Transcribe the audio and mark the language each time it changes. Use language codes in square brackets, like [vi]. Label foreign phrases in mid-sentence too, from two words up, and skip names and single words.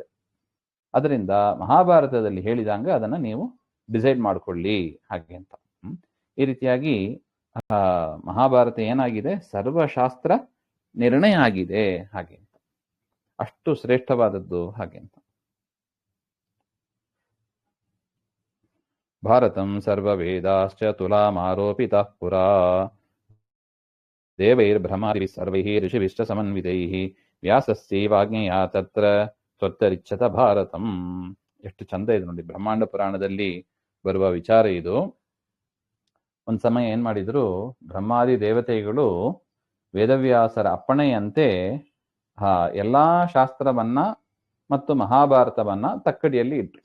[kn] ಅದರಿಂದ ಮಹಾಭಾರತದಲ್ಲಿ ಹೇಳಿದಂಗ ಅದನ್ನ ನೀವು ಡಿಸೈಡ್ ಮಾಡ್ಕೊಳ್ಳಿ, ಹಾಗೆ ಅಂತ. ಈ ರೀತಿಯಾಗಿ ಮಹಾಭಾರತ ಏನಾಗಿದೆ, ಸರ್ವಶಾಸ್ತ್ರ ನಿರ್ಣಯ ಆಗಿದೆ, ಹಾಗೆ ಅಂತ. ಅಷ್ಟು ಶ್ರೇಷ್ಠವಾದದ್ದು, ಹಾಗೆ ಅಂತ. [sa] ಭಾರತಂ ಸರ್ವವೇದಾಶ್ಚ ತುಲಾಮಾರೋಪಿತಃ ಪುರಾ ದೇವೈರ್ಬ್ರಹ್ಮಾದಿಭಿಃ ಸರ್ವೈಃ ಋಷಿಭಿಶ್ಚ ಸಮನ್ವಿತೈಃ ವ್ಯಾಸಸ್ಯೈವಾಜ್ಞೆಯಾ ತತ್ರ ತ್ವತ್ತರಿಚ್ಛತ ಭಾರತಂ. [kn] ಎಷ್ಟು ಚಂದ ಇದೆ ನೋಡಿ, ಬ್ರಹ್ಮಾಂಡ ಪುರಾಣದಲ್ಲಿ ಬರುವ ವಿಚಾರ ಇದು. ಒಂದ್ ಸಮಯ ಏನ್ ಮಾಡಿದ್ರು, ಬ್ರಹ್ಮಾದಿ ದೇವತೆಗಳು ವೇದವ್ಯಾಸರ ಅಪ್ಪಣೆಯಂತೆ ಎಲ್ಲಾ ಶಾಸ್ತ್ರವನ್ನ ಮತ್ತು ಮಹಾಭಾರತವನ್ನ ತಕ್ಕಡಿಯಲ್ಲಿ ಇಟ್ರು.